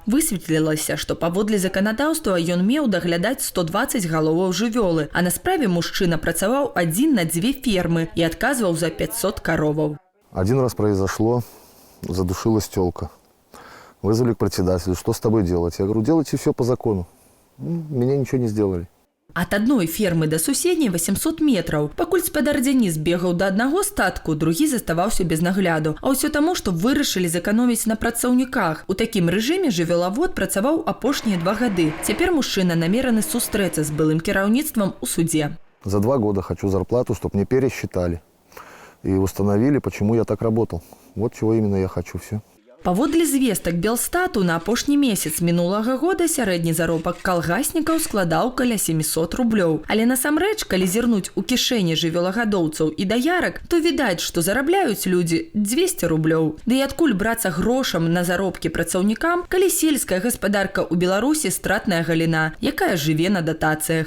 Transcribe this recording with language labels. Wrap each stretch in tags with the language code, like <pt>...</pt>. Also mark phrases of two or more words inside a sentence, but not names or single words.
<be>Высветлілася, што паводле заканадаўства ён меў даглядаць 120 галоваў жывёлы, а на справе мужчына працаваў адзін на 2 фермы і адказваў за 500 кароваў.</be> <ru>Один раз произошло, задушилась тёлка. Вызвали к председателю, что с тобой делать? Я говорю, делайте все по закону. Меня ничего не сделали.</ru> <be>Ад адной фермы да суседняй 800 метраў. Пакуль спадар Дзяніс бегаў да аднаго статку, другі заставаўся без нагляду. А ўсё таму, што вырашылі зэканоміць на працаўніках. У такім рэжыме жывёлавод працаваў апошнія 2 гады. Цяпер мужчына намераны сустрэцца з былым кіраўніцтвам у суде.</be> <ru>За 2 года хочу зарплату, чтобы мне пересчитали. И установили, почему я так работал. Вот чего именно я хочу, все.</ru> <be>Паводле звестак Белстату, на апошні месяц мінулага года сярэдні заробак калгаснікаў складаў каля 700 рублёў. Але насамрэч, калі зірнуць у кішэні жывёлагадоўцаў і даярак, то відаць, што зарабляюць людзі 200 рублёў. Ды і адкуль брацца грошам на заробкі працаўнікам, калі сельская гаспадарка ў Беларусі стратная галіна, якая жыве на датацыях.</be>